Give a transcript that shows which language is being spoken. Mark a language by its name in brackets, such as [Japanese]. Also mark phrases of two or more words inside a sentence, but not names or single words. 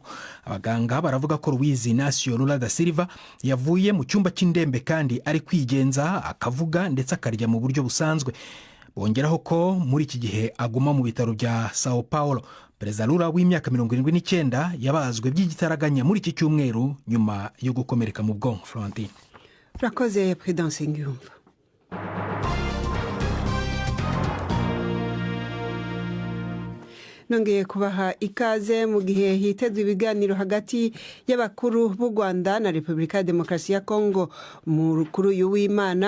[Kinyarwanda] Abaganga baravuga ko Luiz Inácio Lula da Silva yavuye mu cyumba cy'indembe kandi ari kwigenza, akavuga ndetse akarya mu buryo busanzwe. Bongeraho ko muri iki gihe aguma mu bitaro bya Sao Paulo. Perezida Lula w'imyaka 79 yabazwe by'igitaraganya muri iki cyumweru nyuma yo gukomereka mu bwonko. Florentine. Rakoze Prudence Ngiyumva. Nongeye kubaha ikaze mu gihe hitezwe ibiganiro hagati y'abakuru b'u Rwanda na Repubulika ya Demokarasi ya Kongo mu kuri w'Imana.